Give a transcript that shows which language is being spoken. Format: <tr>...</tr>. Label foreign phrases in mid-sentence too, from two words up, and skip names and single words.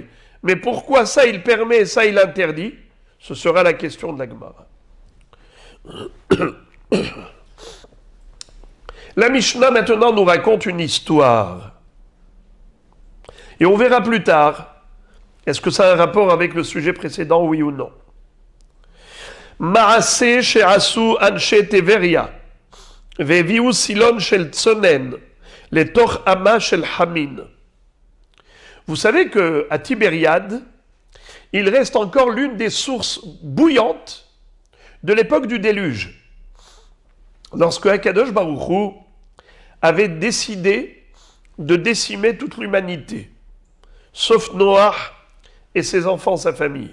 <fr>Mais pourquoi ça il permet et ça il interdit? Ce sera la question de la Gemara. La Mishnah maintenant nous raconte une histoire. Et on verra plus tard, est-ce que ça a un rapport avec le sujet précédent, oui ou non.</fr> <he>מעשה שעשו אנשי טבריה, והביאו סילון של צונן, לתוך אמה של חמין.</he> <fr>Vous savez qu'à Tibériade, il reste encore l'une des sources bouillantes de l'époque du déluge. Lorsque</fr> <he>הקדוש ברוך הוא</he> <fr>avait décidé de décimer toute l'humanité, sauf Noach et ses enfants, sa famille.</fr>